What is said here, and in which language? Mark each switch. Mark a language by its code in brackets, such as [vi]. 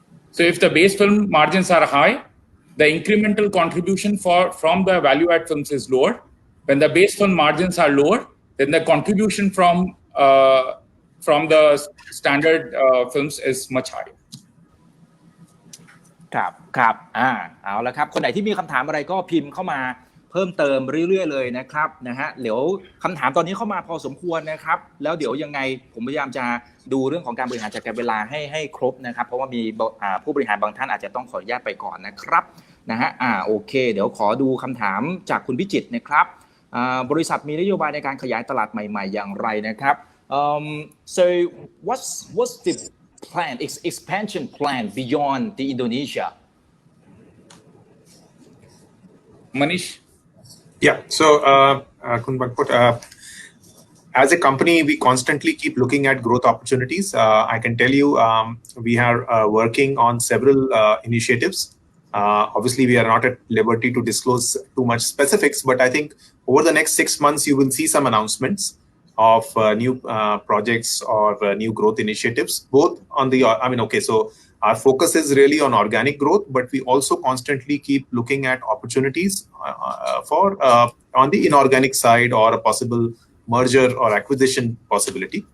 [en] So if the base film margins are high, the incremental contribution from the value add films is lower. When the base film margins are lower, then the contribution from the standard films is much higher. [th] ครับเอาละครับคนไหนที่มีคำถามอะไรก็พิมพ์เข้ามาเพิ่มเติมเรื่อยๆเลยนะครับนะฮะเดี๋ยวคำถามตอนนี้เข้ามาพอสมควรนะครับแล้วเดี๋ยวยังไงผมพยายามจะดูเรื่องของการบริหารจัดการเวลาให้ครบนะครับเพราะว่ามี ผู้บริหารบางท่านอาจจะต้องขออนุญาตไปก่อนนะครับนะฮะโอเคเดี๋ยวขอดูคำถามจากคุณพิจิตรนะครับบริษัทมีนโยบายในการขยายตลาดใหม่ๆอย่างไรนะครับ [en] so what's the plan, expansion plan beyond the Indonesia? Manish? Yeah, so Kun Bangput, as a company, we constantly keep looking at growth opportunities. I can tell you we are working on several initiatives. Obviously, we are not at liberty to disclose too much specifics, but I think over the next 6 months, you will see some announcements of new projects or new growth initiatives, both on the, so our focus is really on organic growth, but we also constantly keep looking at opportunities for on the inorganic side or a possible merger or acquisition possibility.